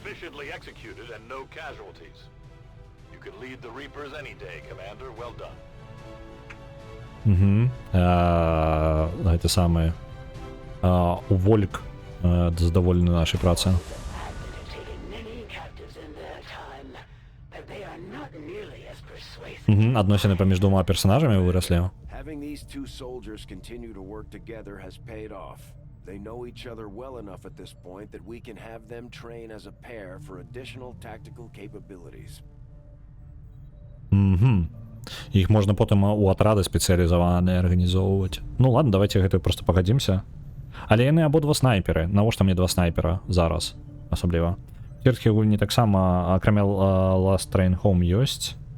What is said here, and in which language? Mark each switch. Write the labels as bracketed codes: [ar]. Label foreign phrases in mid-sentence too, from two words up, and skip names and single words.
[be] Гэта самае. Уволік задаволены нашай працы. Адносіны паміж двума персонажамі выраслі. [en] Having these two soldiers continue to work together has paid off. They know each other well enough at this point that we can have them train as a pair for additional tactical capabilities. [be] Іх можна потым у атрады спецыялізаваныя арганізоўваць. [ru] Ну ладно, давайте [be] гэта просто пагадзімся. Але яны абодва снайперы. Навошта мне 2 снайпера зараз? Асабліва. Цірткі гульні таксама, акрамя Last Train Home ёсць.